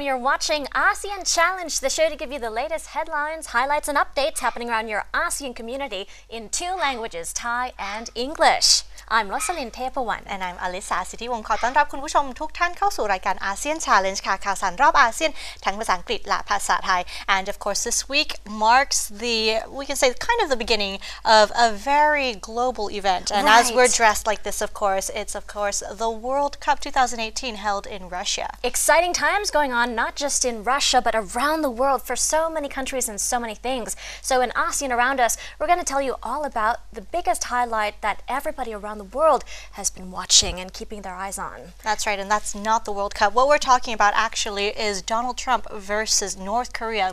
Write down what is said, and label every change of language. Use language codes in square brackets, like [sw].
[en] You're watching ASEAN Challenge, the show to give you the latest headlines, highlights and updates happening around your ASEAN community in two languages, Thai and English. I'm Rosalyn Tepawan and I'm Alisa สิทธิวงศ์ [th] ขอต้อนรับคุณผู้ชมทุกท่านเข้าสู่รายการ ASEAN Challenge ค่ะข่าวสารรอบอาเซียนทั้งภาษาอังกฤษและภาษาไทย [en] and of course this week marks we can say kind of the beginning of a very global event and as we're dressed like this it's of course the World Cup 2018 held in Russia. Exciting times going on not just in Russia but around the world for so many countries and so many things. So in ASEAN around us, we're going to tell you all about the biggest highlight that everybody around the world has been watching and keeping their eyes on. That's right, and that's not the World Cup. What we're talking about actually is Donald Trump versus North Korea.